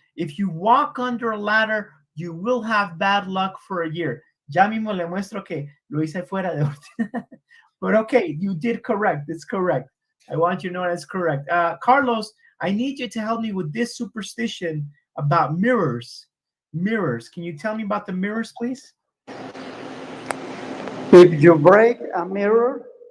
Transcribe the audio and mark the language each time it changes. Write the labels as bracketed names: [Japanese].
[English] If you walk under a ladder, you will have bad luck for a year. [Spanish] Ya mismo le muestro que lo hice fuera de orden. [English] But okay, you did correct. It's correct. I want you to know that's correct. Carlos, I need you to help me with this superstition about mirrors. Mirrors. Can you tell me about the mirrors, please? If you break a mirror,